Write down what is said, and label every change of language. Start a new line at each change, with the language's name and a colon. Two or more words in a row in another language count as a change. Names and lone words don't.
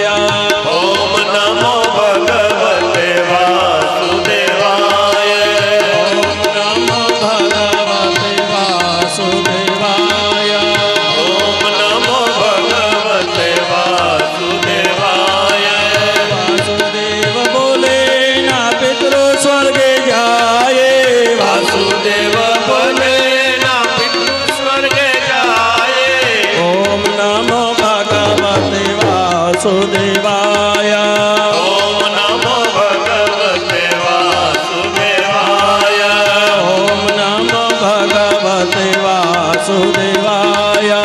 Sanskrit: ॐ नमो भगवते वासुदेवाय ॐ नमो भगवते वासुदेवाय ॐ नमो भगवते वासुदेवाय
Gujarati: વાસુદેવ બોલે ના પિતરો સ્વર્ગે જાએ વાસુદેવ બોલે ના પિતૃ સ્વર્ગે જાએ
Sanskrit: ॐ नमो भगवते वासुदेवाय ॐ नमो भगवते वासुदेवाय ॐ नमो भगवते वासुदेवाय